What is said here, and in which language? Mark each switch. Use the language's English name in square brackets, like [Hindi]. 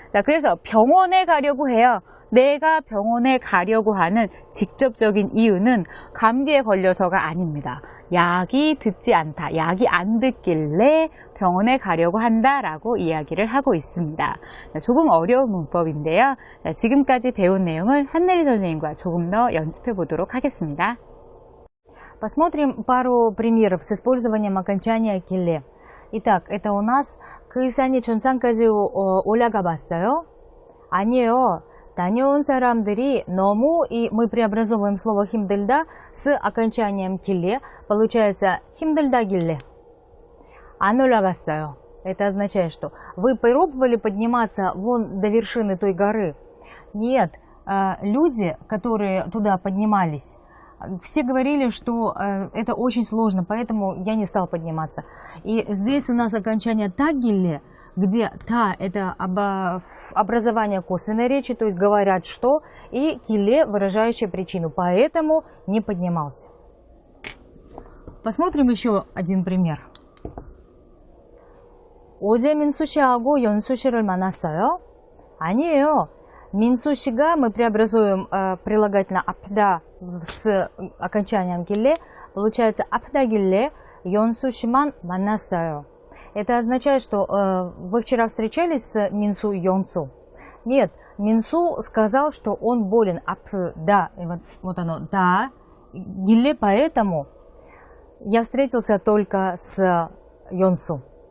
[Korean] 자, 그래서 병원에 가려고 해요. 내가 병원에 가려고 하는 직접적인 이유는 감기에 걸려서가 아닙니다. 약이 듣지 않다, 약이 안 듣길래 병원에 가려고 한다라고 이야기를 하고 있습니다. 자, 조금 어려운 문법인데요. 자, 지금까지 배운 내용을 한내리 선생님과 조금 더 연습해 보도록 하겠습니다. [Russian] Посмотрим пару примеров с использованием окончания «келе». Итак, это у нас [Korean] 그 산이 정상까지 올라가 봤어요? 아니에요. 다녀온 사람들이 너무, [Russian] и мы преобразовываем слово 힘들다 с окончанием «келе». Получается 힘들다 «келе». [Korean] 안 올라갔어요. [Russian] Это означает, что вы пробовали подниматься вон до вершины той горы? Нет, люди, которые туда поднимались, все говорили, что это очень сложно, поэтому я не стал подниматься. И здесь у нас окончание «тагиле», где «та» – это образование косвенной речи, то есть говорят «что», и «киле» – выражающая причину, поэтому не поднимался. Посмотрим еще один пример. [Korean] 어제 민수 씨하고 연수 씨를 만났어요? 아니에요. [Russian] 민수 씨가 мы преобразуем прилагательное «апда» с окончанием «гилле», получается «апда гилле», [Korean] 연수 씨만 만났어요. [Russian] Это означает, что вы вчера встречались с Минсу Йонсу? Нет, Минсу сказал, что он болен. Да, вот оно, да, гилле, поэтому я встретился только с Йонсу.